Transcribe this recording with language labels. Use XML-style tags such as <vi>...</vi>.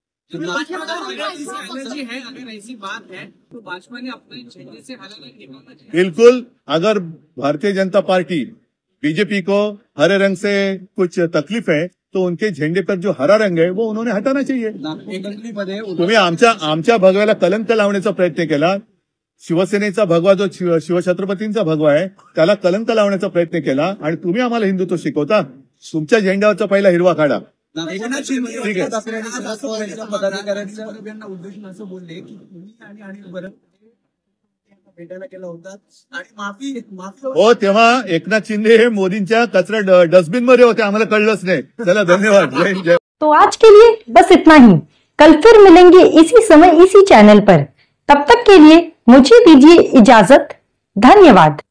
<hi>Energy है, अगर ऐसी बात है तो भाजपा ने अपने झंडे से हरा रंग निकालना चाहिए. बिल्कुल. अगर भारतीय जनता पार्टी बीजेपी को हरे रंग से कुछ तकलीफ है तो उनके झंडे पर जो हरा रंग है वो उन्होंने हटाना चाहिए.</hi> <mr>तुम्ही आमच्या भगव्याला कलंक लावण्याचा प्रयत्न केला. शिवसेनेचा भगवा जो शिवछत्रपतींचा भगवा आहे त्याला कलंक लावण्याचा प्रयत्न केला, आणि तुम्ही आम्हाला हिंदुत्व शिकवता. तुमच्या झेंड्यावरचा पहिला हिरवा काढा. ठीक आहे. पदाधिकाऱ्यांना उद्देशून असं बोलले की तुम्ही आणि अनिल परब भेटायला केला होता आणि माफी हो, तेव्हा एकनाथ शिंदे हे मोदींच्या कचरा डस्टबिन मध्ये होते, आम्हाला कळलंच नाही. चला, धन्यवाद. जय.</mr> <hi>तो आज के लिए बस इतना ही. कल फिर मिलेंगे इसी समय इसी चैनल पर. तब तक के लिए मुझे दीजिए इजाजत. धन्यवाद.</hi>